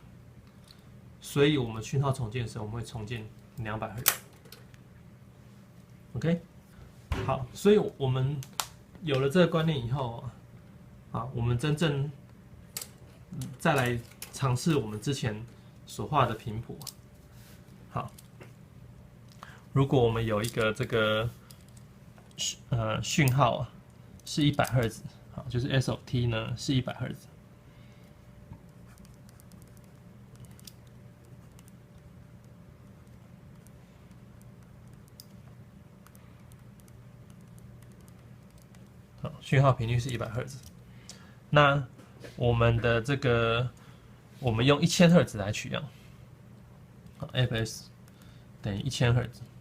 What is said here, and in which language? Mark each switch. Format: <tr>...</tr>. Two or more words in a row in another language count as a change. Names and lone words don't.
<zh>所以我們訊號重建的時候，我們會重建200赫茲。OK， 好，所以我們有了這個觀念以後啊，我們真正再來嘗試我們之前所畫的頻譜。好，如果我們有一個這個訊號是100赫茲，好，就是</zh> <en>S of t</en> <zh>呢是100赫茲。好，讯號頻率是100赫茲。那我們的這個，我們用1000赫茲來取樣。fs 等於1000赫茲。</zh>